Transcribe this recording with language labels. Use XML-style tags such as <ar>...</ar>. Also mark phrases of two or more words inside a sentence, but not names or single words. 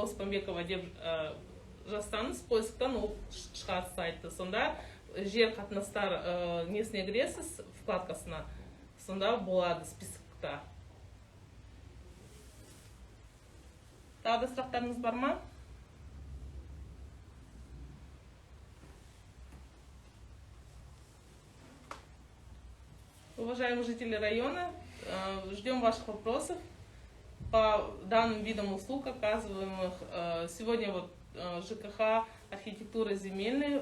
<kk>Оспанбекова деп жазсаңыз, поисктан ол шығады сайтты. Сонда жер қатынастар несіне кіресіз, вкладкасына. Сонда болады списокта. Тағы да сұрақтарыңыз бар ма?</kk> <ru>Уважаемые жители района, ждем ваших вопросов по данным видам услуг, оказываемых сегодня ЖКХ, архитектура земельная.</ru>